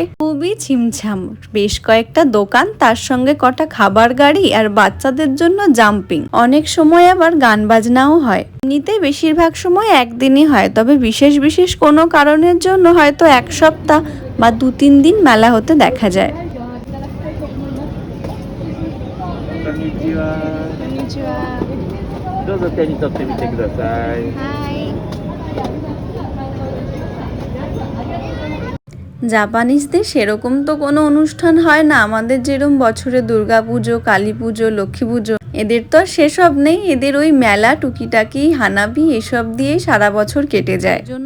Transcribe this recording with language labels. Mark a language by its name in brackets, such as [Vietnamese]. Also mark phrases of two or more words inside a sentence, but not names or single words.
[Bangla] খুবই ছিমছাম, বেশ কয়েকটা দোকান, তার সঙ্গে কটা খাবার গাড়ি আর বাচ্চাদের জন্য জাম্পিং। অনেক সময় আবার গান বাজনাও হয়। এমনিতে বেশিরভাগ সময় একদিনই হয়, তবে বিশেষ বিশেষ কোনো কারণের জন্য হয়তো এক সপ্তাহ বা 2-3 দিন মেলা হতে দেখা যায়। [Japanese] こんにちは。こんにちは。どうぞ手に取ってみてください。はい。 [Bangla] জাপানিজদের সেরকম তো কোনো অনুষ্ঠান হয় না আমাদের যেরকম বছরে দুর্গাপুজো, কালী পুজো, লক্ষ্মী পুজো। এদের তো আর সেসব নেই, এদের ওই মেলা, টুকিটাকি, হানাবি এসব দিয়েই সারা বছর কেটে যায়।